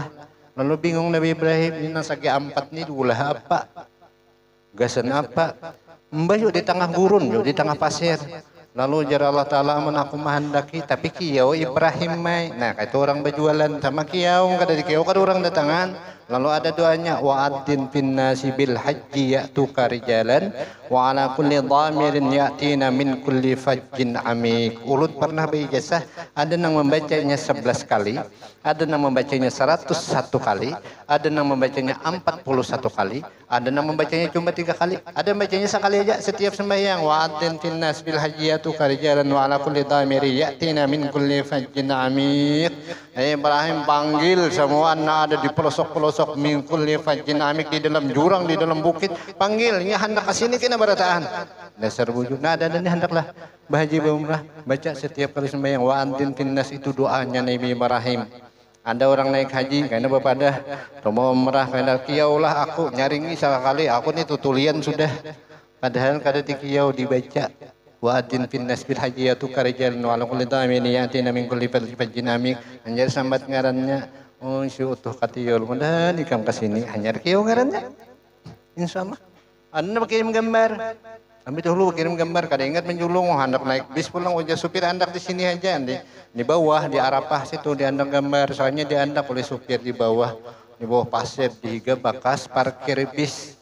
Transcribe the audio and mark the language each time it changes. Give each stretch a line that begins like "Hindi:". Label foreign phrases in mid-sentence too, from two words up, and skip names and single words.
Banjar: Lalu bingung Nabi Ibrahim ini sagi ampat ni ulah apa gasan apa. Mbayu di tengah gurun, di tengah pasir. Lalu jar Allah Ta'ala aku mahandaki, tapi kiyau Ibrahim mai. Nah, itu orang berjualan sama kiyau, kada di kiyau kada orang datangan. Lalu ada doanya
Arabic: وأذن في الناس بالحج يأتوك رجالا وعلى كل ضامر يأتين من كل فج عميق.
Banjar: Ulun pernah berijazah ada yang membacanya 11 kali, ada yang membacanya 101 kali, ada yang membacanya 41 kali, ada yang membacanya cuma 3 kali, ada yang membacanya sekali aja setiap sembahyang.
Arabic: وأذن في الناس بالحج يأتوك رجالا وعلى كل ضامر يأتين من كل فج عميق.
Banjar: Ibrahim panggil semua anak ada di pelosok-pelosok
Arabic: من كل فج عميق,
Banjar: di dalam jurang, di dalam bukit, panggilnya hendak ke sini kena barataan. Dasar wujud. Nah, ada hendaklah berhaji berumrah baca setiap kali sembahyang
Arabic: وأذن في الناس,
Banjar: itu doanya Nabi Ibrahim. Ada orang naik haji karena bepadah mau umrah karena kiyaulah aku nyaringi sekali aku nih tutulian sudah. Padahal kada dikiyau dibaca
Arabic: وأذن في الناس بالحج يأتوك رجالا وعلى كل ضامر يأتين من كل فج عميق.
Banjar: Anjar sambat ngarannya oh si utuh katiyul mudah nikam kesini hanyar kiyau ngarannya insyaallah. Anda kirim gambar kami dahulu kirim gambar kada ingat menjulung hendak naik bis pulang wajah supir hendak di sini aja di bawah di Arafah situ di andang gambar soalnya di andang oleh supir di bawah pasir di higa bakas parkir bis.